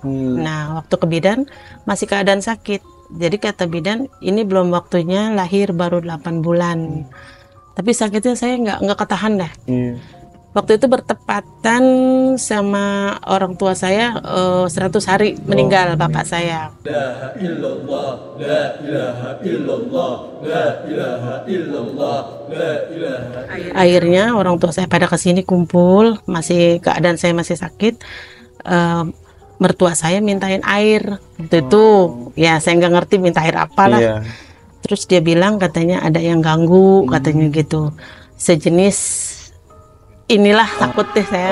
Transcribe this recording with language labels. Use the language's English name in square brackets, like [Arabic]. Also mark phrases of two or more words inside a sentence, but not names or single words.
[Indonesian] Nah, waktu ke bidan masih keadaan sakit. Jadi kata bidan, ini belum waktunya lahir, baru 8 bulan. Tapi sakitnya saya nggak ketahan dah. Waktu itu bertepatan sama orang tua saya 100 hari meninggal bapak saya. [Arabic] لا إله إلا الله، لا إله إلا الله، لا إله إلا الله، لا إله. [Indonesian] Akhirnya orang tua saya pada kesini kumpul, keadaan saya masih sakit. Mertua saya mintain air waktu itu. Ya, saya nggak ngerti minta air apalah. Terus dia bilang katanya ada yang ganggu, katanya gitu. Sejenis inilah, takut deh saya.